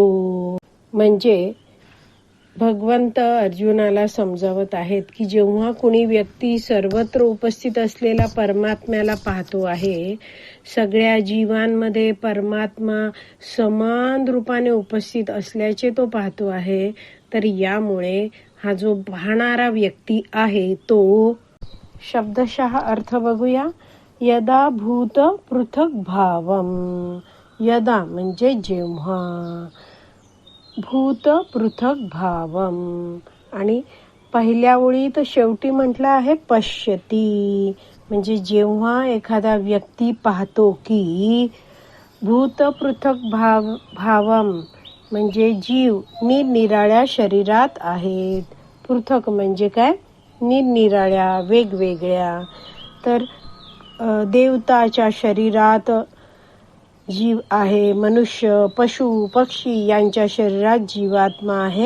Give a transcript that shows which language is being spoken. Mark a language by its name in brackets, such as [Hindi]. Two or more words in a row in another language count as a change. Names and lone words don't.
[Marathi] म्हणजे भगवंत अर्जुनाला समजावत आहेत की जेव्हा कुणी व्यक्ती सर्वत्र उपस्थित असलेला परमात्म्याला पाहतो आहे, सगळ्या जीवांमध्ये परमात्मा समान रूपाने उपस्थित असल्याचे तो पाहतो आहे, तर यामुळे हा जो पाहणारा व्यक्ती आहे तो शब्दशः अर्थ बघूया. [Sanskrit] यदा भूत पृथक भावम. [Marathi] यदा म्हणजे जेव्हा, [Sanskrit] भूत पृथक भावम [Marathi] आणि पहिल्या ओळीत शेवटी म्हटलं आहे पश्यती. म्हणजे जेव्हा एखादा व्यक्ती पाहतो की [Sanskrit] भूत पृथक भावम [Marathi] म्हणजे जीव निरनिराळ्या शरीरात आहेत. पृथक म्हणजे काय? निरनिराळ्या, वेगवेगळ्या. तर देवताच्या शरीरात जीव आहे, मनुष्य, पशु, पक्षी यांच्या शरीरात जीवात्मा आहे.